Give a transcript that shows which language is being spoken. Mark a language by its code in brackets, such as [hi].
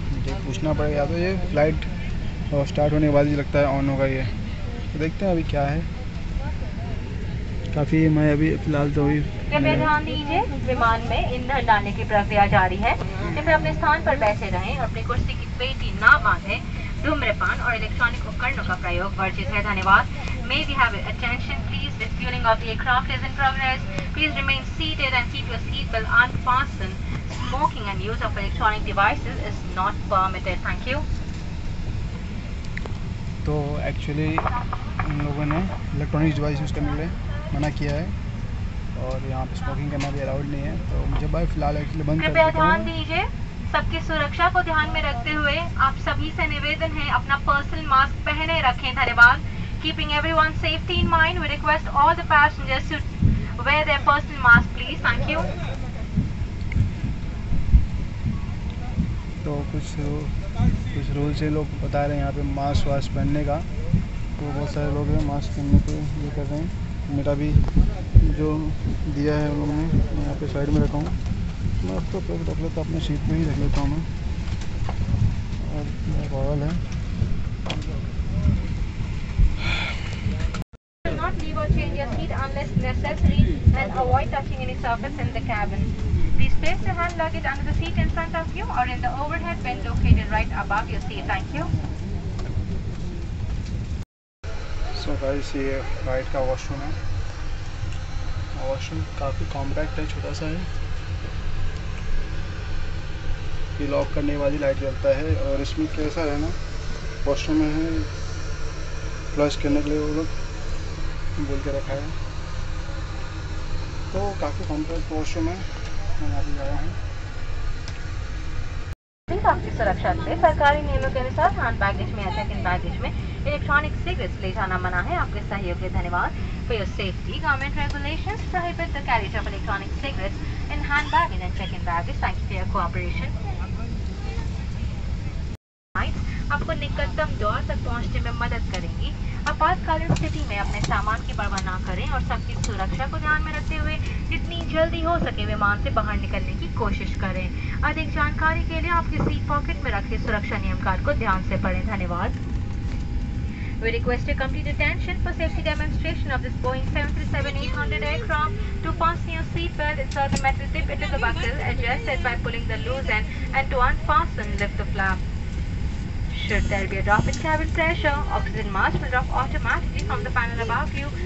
[hi] मुझे पूछना पड़ेगा, या तो ये फ्लाइट स्टार्ट होने के बाद ही लगता है ऑन होगा ये। तो देखते हैं अभी क्या है। काफ़ी मैं अभी फ़िलहाल तो अभी कृपया ध्यान दीजिए, विमान में ईंधन डालने की प्रक्रिया जारी है। कृपया अपने स्थान पर बैठे रहें, अपनी कुर्सी की पेटी ना बांधें, धूम्रपान और इलेक्ट्रॉनिक उपकरणों का प्रयोग वर्जित है। धन्यवाद। [en] May we have attention please, refueling of the aircraft is in progress. Please remain seated and keep your seat belt unfastened. Smoking and use of electronic devices is not permitted. Thank you. [hi] तो actually in लोगों ने electronic device use करने के लिए मना किया है और यहाँ पे स्मोकिंग करना भी अलाउड नहीं है। तो मुझे भाई फ़िलहाल एक्चुअली बंद कर कृपया देता ध्यान हूँ। दीजिए, सबकी सुरक्षा को ध्यान में रखते हुए आप सभी से निवेदन है अपना पर्सनल मास्क पहने रखें। धन्यवाद। [en] Keeping everyone's safety in mind, we request all the passengers to wear their personal mask, please. Thank you. [hi] तो कुछ रूल्स ये लोग बता रहे हैं यहाँ पे मास्क वास्क पहनने का। तो बहुत सारे लोग हैं मास्क पहनने पे ये कर रहे हैं। मेरा भी जो दिया है उन लोगों ने मैं यहाँ पे साइड में रखा हूँ। मैं उसको रख लेता, अपने सीट पे ही रख लेता हूँ मैं। और मेरा बॉल है। [en] Do not leave or change your seat unless necessary and avoid touching any surface in the cabin. Please place your hand luggage under the seat in front of you or in the overhead bin located right above your seat. Thank you. [hi] So guys ये flight का washroom है। Washroom काफ़ी compact है, छोटा सा है। ये lock करने के बाद ही लाइट जलता है और इसमें कैसा है ना, वॉशरूम में है फ्लश करने के लिए वो लोग बोल के रखा है। तो काफ़ी कॉम्पैक्ट वॉशरूम है। मैं यहाँ पे आया हूँ। आपकी सुरक्षा के लिए सरकारी नियमों के अनुसार हैंड बैगेज में या चेक इन बैगेज में इलेक्ट्रॉनिक सिगरेट्स ले जाना मना है। आपके सहयोग के धन्यवाद। [en] For your safety, government regulations prohibit the carriage of electronic cigarettes in hand baggage and check-in baggage. Thank you for your cooperation. [hi] आपको निकटतम द्वार तक पहुंचने में मदद करेंगी। आपातकालीन स्थिति में अपने सामान की परवाह न करें और सबकी सुरक्षा को ध्यान में रखते हुए जितनी जल्दी हो सके विमान से बाहर निकलने की कोशिश करें। अधिक जानकारी के लिए आपके सीट पॉकेट में रखे सुरक्षा नियम कार्ड को ध्यान से पढ़ें। धन्यवाद। [en] We request your complete attention for safety demonstration of this Boeing 737-800 aircraft. To fasten your seat belt, insert the metal tip into the buckle, adjust it by pulling the loose end, and to unfasten, lift the flap. Should there be a drop in cabin pressure, oxygen mask will drop automatically from the panel above you.